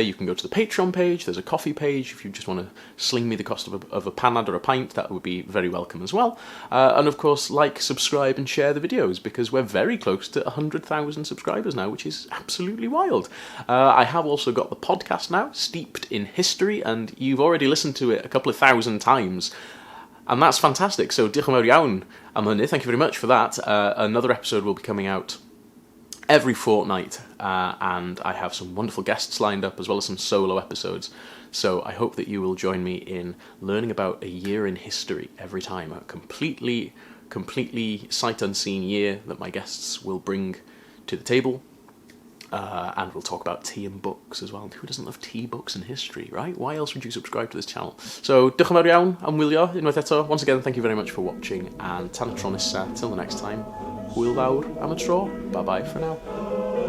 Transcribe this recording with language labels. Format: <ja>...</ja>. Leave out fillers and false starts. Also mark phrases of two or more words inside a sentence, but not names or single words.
<en>You can go to the Patreon page, there's a coffee page. If you just want to sling me the cost of a panad or a pint, that would be very welcome as well. And of course, like, subscribe and share the videos, because we're very close to 100,000 subscribers now, which is absolutely wild. I have also got the podcast now, Steeped in History, and you've already listened to it a couple of thousand times. And that's fantastic,</en> <cy>so diolch yn fawr iawn am hynny,</cy> <en>thank you very much for that. Another episode will be coming out every fortnight, and I have some wonderful guests lined up, as well as some solo episodes. So I hope that you will join me in learning about a year in history every time, a completely sight unseen year that my guests will bring to the table. And we'll talk about tea and books as well. Who doesn't love tea, books and history, right? Why else would you subscribe to this channel? So,</en> <cy>diolch yn fawr iawn am wylio, unwaith eto.</cy> <en>Once again, thank you very much for watching, and</en> <cy>tan y tro nesa,</cy> <en>till the next time,</en> <cy>hwyl fawr am y tro.</cy> <en>Bye bye for now.</en>